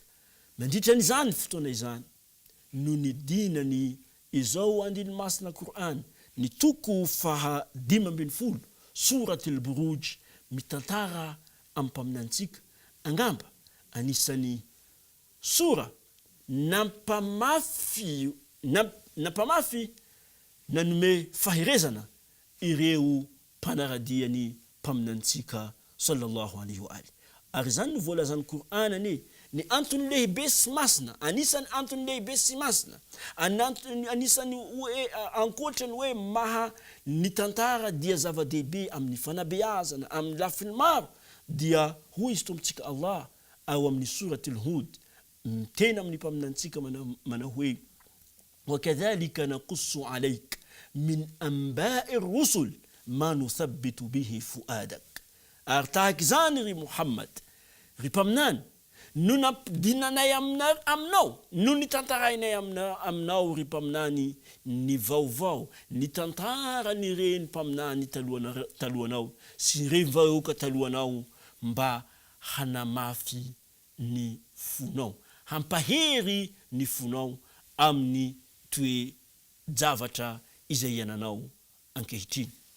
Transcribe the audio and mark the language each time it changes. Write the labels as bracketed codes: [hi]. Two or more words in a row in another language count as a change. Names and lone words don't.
[mg] Mandritra n'izany fotoana izany, no ny dinany izao andiny masina Qur'an, ny toko faha 12 suratul Buruj, mitantara ampaminantsika angamba anisany sura nampamafy napamafy nanome fahirezana ireo mpanaradiany mpaminantsika [ar] صلى الله عليه وآله. [mg] Ary zany no voalazan'ny Qur'anany ny antony lehibe sy masina, anisany antony lehibe sy masina, anisany ankoatrany hoe maha ny tantara dia zava-dehibe amin'ny fanabeazana, amin'ny lafiny maro, dia hoy izy tompontsika Allah ao amin'ny suratul Hud, tena amin'ny mpaminantsika mana hoe [ar] وكذلك نقص عليك من أنباء الرسل ما نثبت به فؤادك. [mg] Ary tahaka izany ry Muhammad, ry mpaminany, no nampidinanay aminao, no nitantarainay aminao ry mpaminany ny vaovao, ny tantara ny reny mpaminany talohanao sy reny vahoaka talohanao mba hanamafy ny fonao, hampahery ny fonao amin'ny toe-javatra izay iananao ankehitriny.